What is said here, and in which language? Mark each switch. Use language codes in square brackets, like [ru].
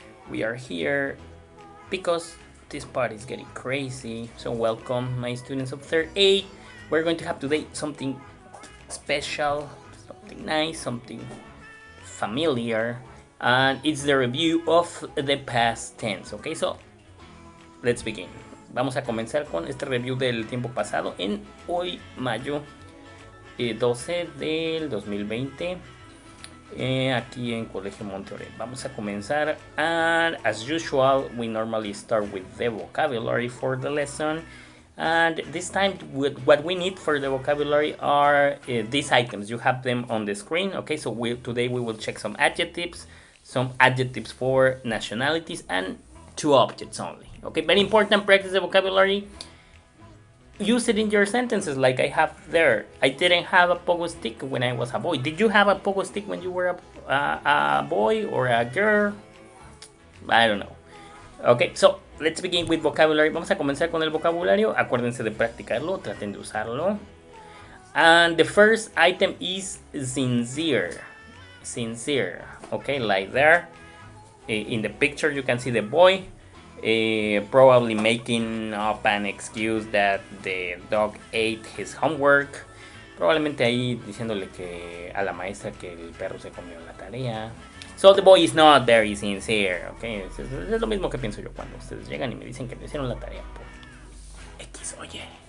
[en] We are here because this part is getting crazy. So welcome my students of third A. We're going to have today something special, something nice, something familiar, and it's the review of the past tense. Okay, so let's begin. [es] Vamos a comenzar con este review del tiempo pasado en hoy, mayo 12 del 2020, aquí en Colegio Monte. Vamos a comenzar, [en] and as usual, we normally start with the vocabulary for the lesson. And this time, what we need for the vocabulary are these items. You have them on the screen. Okay, so today we will check some adjectives for nationalities, and two objects only. Okay, very important. Practice the vocabulary. Use it in your sentences like I have there. I didn't have a pogo stick when I was a boy. Did you have a pogo stick when you were a boy or a girl? I don't know. Okay, so let's begin with vocabulary. [es] Vamos a comenzar con el vocabulario. Acuérdense de practicarlo, traten de usarlo. [en] And the first item is sincere. Sincere. Okay, like there. In the picture you can see the boy probably making up an excuse that the dog ate his homework. [es] Probablemente ahí diciéndole que a la maestra que el perro se comió la tarea. [en] So the boy is not very sincere, okay? [es] Es lo mismo que pienso yo cuando ustedes llegan y me dicen que me hicieron la tarea por X o Y.